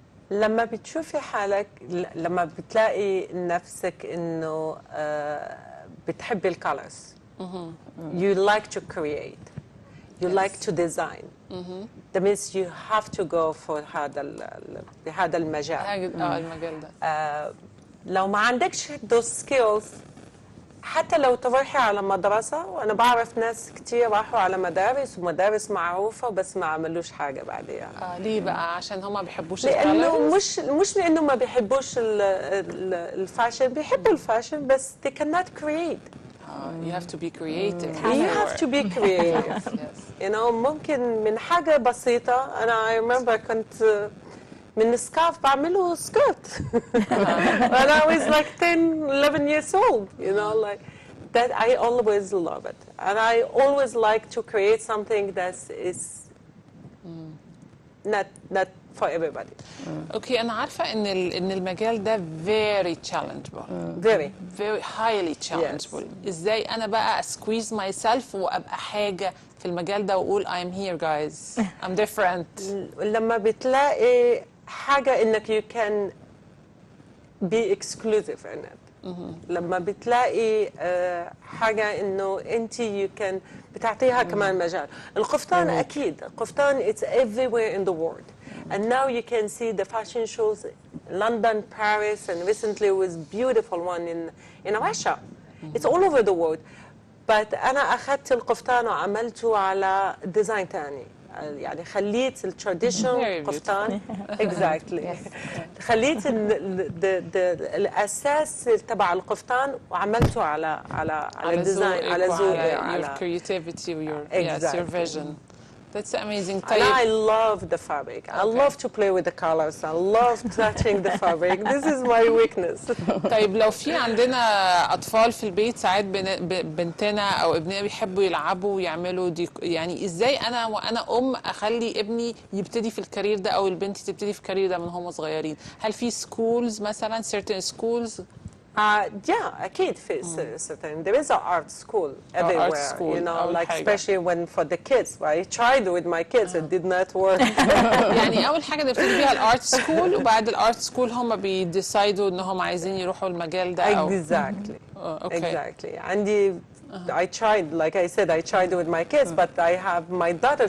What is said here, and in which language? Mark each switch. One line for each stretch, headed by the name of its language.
Arabic: لما بتشوفي حالك، لما بتلاقي نفسك انه بتحبي الكالرز،
English: you like to create, you like to design, that means you have to go for
Arabic: هذا المجال. المجال ده. لو ما عندكش those skills، حتى لو تروحي على مدرسة، وأنا بعرف ناس كتير راحوا على مدارس ومدارس معروفة بس ما عملوش حاجة بعدها. ليه بقى؟ عشان هم ما بيحبوش لأنه مش لأنه ما بيحبوش الفاشن، بيحبوا الفاشن بس
English: they cannot create. You have to be creative. You have to be creative.
Arabic: You know، ممكن من حاجة بسيطة.
English: أنا I remember
Arabic: كنت من سكارف بعمله سكيرت
English: when I was like 10, 11 years old, you know, like that. I always love it, and I always like to create something that is not for everybody.
Arabic: اوكي، انا عارفه ان المجال ده
English: very challengeable. very highly challengeable.
Arabic: ازاي انا بقى
English: squeeze myself
Arabic: وابقى حاجه في المجال ده واقول
English: I'm here guys, I'm different.
Arabic: لما بتلاقي حاجه انك
English: you can be exclusive in it.
Arabic: لما بتلاقي حاجه انه انت
English: you can
Arabic: بتعطيها كمان مجال. القفطان اكيد القفطان
English: it's everywhere in the world. And now you can see the fashion shows London, Paris, and recently was beautiful one in Russia. It's all over the world.
Arabic: But أنا أخذت القفطان وعملته على ديزاين تاني. يعني خليت التراديشنال قفطان exactly. خليت الأساس تبع القفطان وعملته على الديزاين على ذوق
English: your creativity your vision. That's amazing. And I love the fabric. I love to play with the colors. I love touching the fabric. This is my weakness.
Arabic: طيب لو في عندنا أطفال في البيت ساعات بنتنا أو ابننا بيحبوا يلعبوا ويعملوا يعني إزاي أنا وأنا أخلي ابني يبتدي في الكارير ده أو البنت تبتدي في الكارير ده من هم صغيرين؟ هل في schools مثلا
English: certain schools؟ Yeah, أكيد في certain. There is an art school everywhere. Art school. You know, like especially when for the kids. I tried with my kids, it did not work.
Arabic: يعني أول حاجة نبتدي بيها الارت سكول وبعد الارت سكول هم بيديسايدوا إنهم عايزين يروحوا المجال ده أو
English: Exactly. Okay. Exactly.
Arabic: عندي
English: I tried, like I said, I tried with my kids, but I have my daughter.